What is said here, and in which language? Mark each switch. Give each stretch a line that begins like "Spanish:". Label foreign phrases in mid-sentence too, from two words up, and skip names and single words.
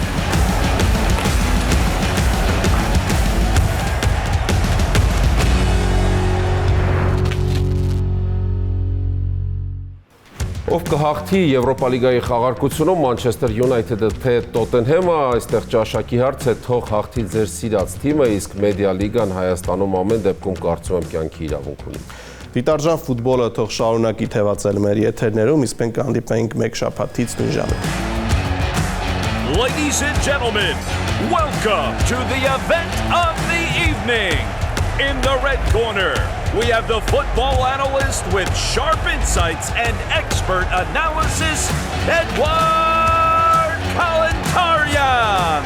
Armenian: Ով կհաղթի Եվրոպա լիգայի խաղարկությունում Մանչեսթեր Յունայթեդը թե Տոտենհեմը, այստեղ ճաշակի հարց է, թող հաղթի ձեր սիրած թիմը, իսկ Մեդիա լիգան Հայաստանում ամեն դեպքում կարծում եմ կյանքի իրավունք ունի։ Դիտարժան ֆուտբոլը թող շարունակի թևածել մեր եթերներում, իսկ մենք կհանդիպենք մեկ շաբաթից նույն ժամին։
English: Ladies and gentlemen, welcome to the event of the evening. In the red corner, we have the football analyst with sharp insights and expert analysis, Edward Kalantarian.